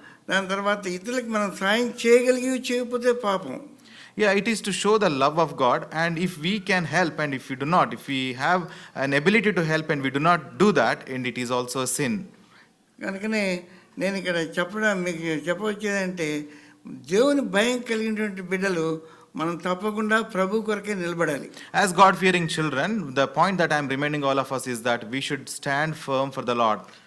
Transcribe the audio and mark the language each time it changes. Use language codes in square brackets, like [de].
[te] దాని తర్వాత ఇతరులకు మనం సాయం చేయగలిగి చేయకపోతే పాపం. [en] Yeah, it is to show the love of God, and if we can help and if we do not, if we have an ability to help and we do not do that, and it is also a sin. [te] కనుకనే నేను ఇక్కడ మీకు చెప్పవచ్చేదంటే, దేవుని భయం కలిగినటువంటి బిడ్డలు మనం తప్పకుండా ప్రభు కొరకే నిలబడాలి. [en] As God-fearing children, the point that I am reminding all of us is that we should stand firm for the Lord.